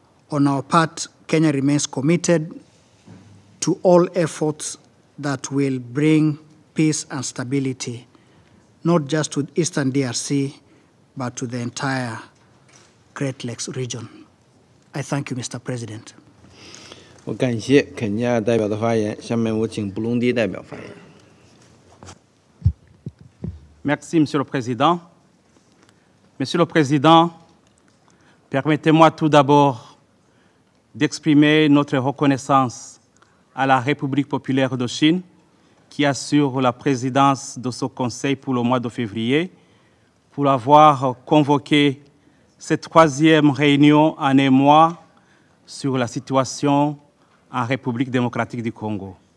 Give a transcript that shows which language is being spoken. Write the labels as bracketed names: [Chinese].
[English] On our part, Kenya remains committed to all efforts that will bring peace and stability, not just to Eastern DRC, but to the entire Great Lakes region. I thank you, Mr. President. [Chinese] 我感谢肯尼亚代表的发言，下面我请布隆迪代表发言。 [French] Merci, Monsieur le Président. Monsieur le Président, permettez-moi tout d'abord d'exprimer notre reconnaissance à la République populaire de Chine, qui assure la présidence de ce Conseil pour le mois de février, pour avoir convoqué cette troisième réunion en un mois sur la situation en République démocratique du Congo.